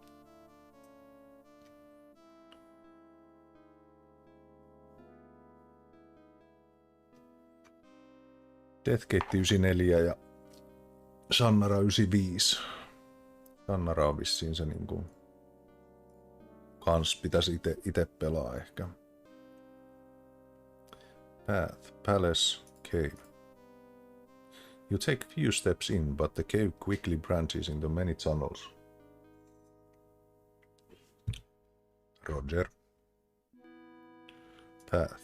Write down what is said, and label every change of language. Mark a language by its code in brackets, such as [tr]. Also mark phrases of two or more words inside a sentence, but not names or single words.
[fi] Deathgate 94 ja Shannara 95. Shannara on vissiin se niinku kans pitäisi ite pelaa ehkä. [en] Path, Palace, Cave. You take few steps in, but the cave quickly branches into many tunnels. Roger. Path.